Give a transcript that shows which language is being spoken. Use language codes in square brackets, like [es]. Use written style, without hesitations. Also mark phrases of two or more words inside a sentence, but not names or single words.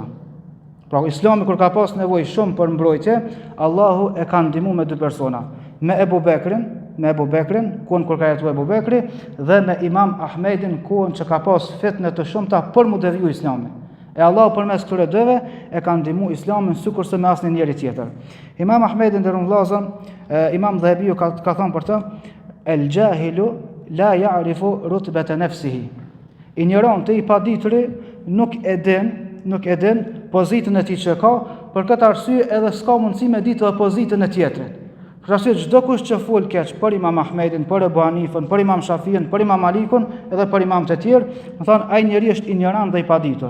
[sq] Pra Islami kur ka pas nevojë shumë për mbrojtje, Allahu e ka ndihmuar me 2 persona, me Ebu Bekrin, kur ka jetuar Ebu Bekri, dhe me Imam Ahmedin, që ka pas fitnë të shumta për mu deviju Islamin. E Allahu përmes këtyre dyve e ka ndihmuar Islamin sikurse me asnjë njeri tjetër. Imam Ahmedi nderuar vëllezër, Imam Dhahabiu ka thënë për të, [ar] الجاهل لا يعرف رتبة نفسه. [sq] Ignoranti i padituri nuk e din pozitën e tij që ka, për këtë arsye edhe s'ka mundësi me ditë edhe pozitën e tjetrit. Për arsye çdo kush që fol keq për Imam Ahmedin, për Ebu Hanifën, për Imam Shafiin, për Imam Malikun, edhe për imam të tjerë, do thonë ai njeri është ignorant dhe i paditur.